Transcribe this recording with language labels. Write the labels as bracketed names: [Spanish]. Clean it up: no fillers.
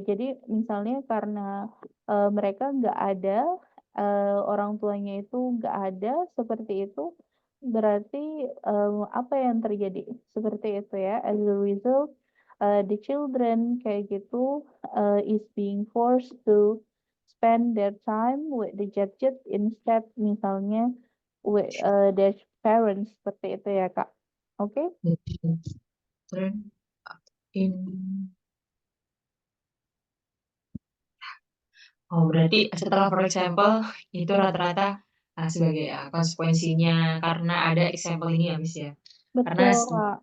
[Indonesian] Jadi misalnya karena mereka nggak ada, orang tuanya itu nggak ada seperti itu, berarti apa yang terjadi? Seperti itu ya, [English] as a result the children [Indonesian] kayak gitu [English] is being forced to spend their time with the gadget instead [Indonesian] misalnya [English] with their parents [Indonesian] seperti itu ya Kak. Oke? trend in berarti setelah for example itu rata-rata sebagai konsekuensinya karena ada example ini ya Miss ya. Karena Betul Kak.